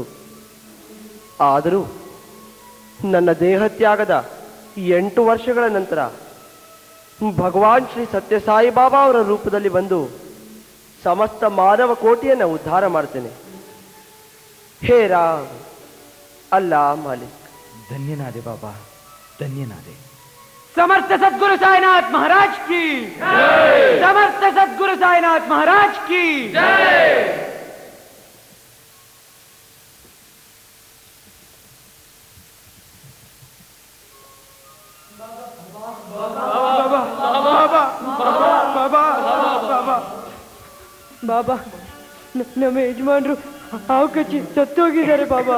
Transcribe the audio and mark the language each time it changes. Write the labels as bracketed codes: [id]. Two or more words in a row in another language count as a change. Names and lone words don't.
[kn] ಆದರೂ ನನ್ನ ದೇಹತ್ಯಾಗದ 8 ವರ್ಷಗಳ ನಂತರ ಭಗವಾನ್ ಶ್ರೀ ಸತ್ಯಸಾಯಿ ಬಾಬಾ ಅವರ ರೂಪದಲ್ಲಿ ಬಂದು ಸಮಸ್ತ ಮಾನವ ಕೋಟಿಯನ್ನು ಉದ್ಧಾರ ಮಾಡ್ತೇನೆ. [hi] हे राम, अल्ला मालिक. [kn] ಧನ್ಯನಾದೆ ಬಾಬಾ, ಧನ್ಯನಾದೆ. [hi] समर्थ सद्गुरु साईनाथ महाराज की जय। समर्थ सद्गुरु साईनाथ महाराज की जय। [kn] ಬಾಬಾ, ನಮ್ಮ ಯಜಮಾನ್ರು ಹಾವು ಕಚ್ಚಿ ಸತ್ತೋಗಿದ್ದಾರೆ ಬಾಬಾ.